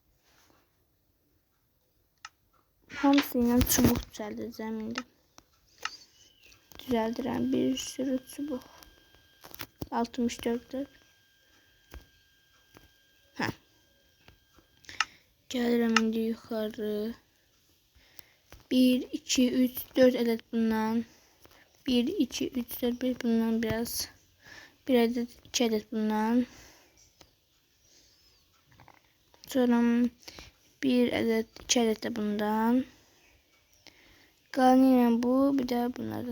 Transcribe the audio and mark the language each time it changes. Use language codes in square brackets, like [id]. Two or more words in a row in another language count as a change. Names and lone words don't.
[az] Hamısıyla çubuq düzəldəcəm indi. Düzəldirəm bir sürü çubuq. 64'tür. Gəlirəm indi yuxarı. [tr] 1, 2, 3, 4 adet bundan. 1, 2, 3, 4, 5 bundan biraz. 1 adet, 2 adet bundan. Sonra 1 adet, 2 adet de bundan. Kalan bu, bir de bunlardan.